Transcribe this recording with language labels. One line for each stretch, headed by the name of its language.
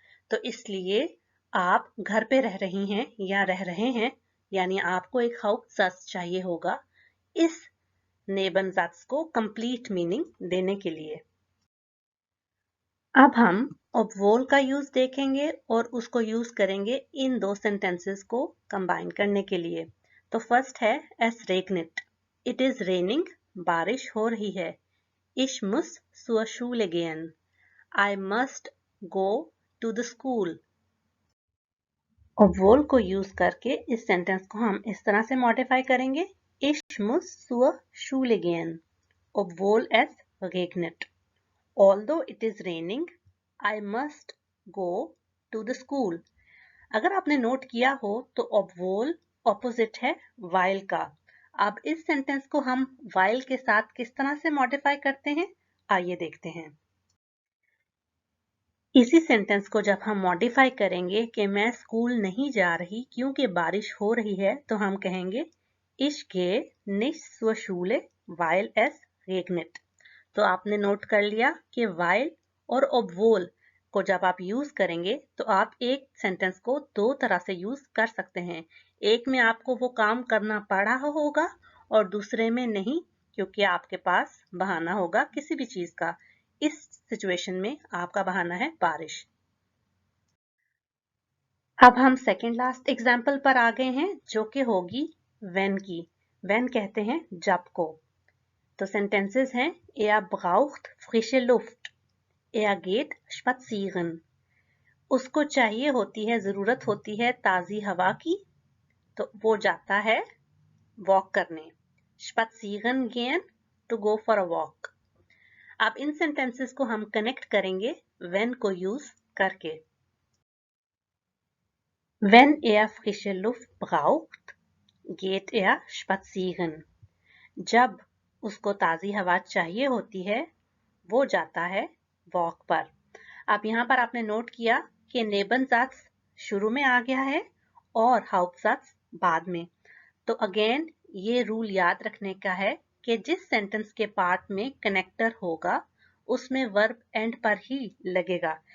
Hindi: तो इसलिए आप घर पे रह रही हैं या रह रहे हैं, यानी आपको एक हाउप्टसात्z चाहिए होगा इस नेबनजात्z को कंप्लीट मीनिंग देने के लिए। अब हम ऑब्वोल का यूज देखेंगे और उसको यूज करेंगे इन दो सेंटेंसेस को कंबाइन करने के लिए। तो फर्स्ट है
German: एस रेगनेट,
English: it is raining,
Hindi: बारिश हो रही है।
German: Ich muss zur Schule gehen,
English: I must go to the school।
Hindi: ऑब्वोल को यूज करके इस सेंटेंस को हम इस तरह से मॉडिफाई करेंगे,
German: Ich muss zur Schule gehen, obwohl es regnet।
English: Although it is raining, I must go to the school।
Hindi: अगर आपने नोट किया हो तो obwohl ऑपोजिट है while का। अब इस सेंटेंस को हम while के साथ किस तरह से मॉडिफाई करते हैं, आइए देखते हैं। इसी सेंटेंस को जब हम मॉडिफाई करेंगे कि मैं स्कूल नहीं जा रही क्योंकि बारिश हो रही है, तो हम कहेंगे
German: Ich gehe nicht zur Schule, weil es regnet।
Hindi: तो आपने नोट कर लिया कि while और obwohl को जब आप यूज करेंगे तो आप एक सेंटेंस को दो तरह से यूज कर सकते हैं। एक में आपको वो काम करना पड़ा होगा और दूसरे में नहीं, क्योंकि आपके पास बहाना होगा किसी भी चीज का। इस सिचुएशन में आपका बहाना है बारिश। अब हम सेकेंड लास्ट एग्जाम्पल पर आ गए हैं जो कि होगी when की। when कहते हैं जब को। तो सेंटेंसेस हैं
German: er braucht frische Luft, er geht spazieren।
Hindi: उसको चाहिए होती है, जरूरत होती है ताजी हवा की, तो वो जाता है वॉक करने।
German: spazieren gehen,
English: to go for a walk।
Hindi: अब इन सेंटेंसेस को हम कनेक्ट करेंगे when को यूज करके।
German: Wenn er frische Luft braucht, geht er spazieren।
Hindi: जब उसको ताजी हवा चाहिए होती है वो जाता है वॉक पर। अब यहाँ पर आपने नोट किया कि नेबनजात्z शुरू में आ गया है और हाउप्टसात्z बाद में। तो अगेन ये रूल याद रखने का है कि जिस सेंटेंस के पार्ट में कनेक्टर होगा उसमें वर्ब एंड पर ही लगेगा।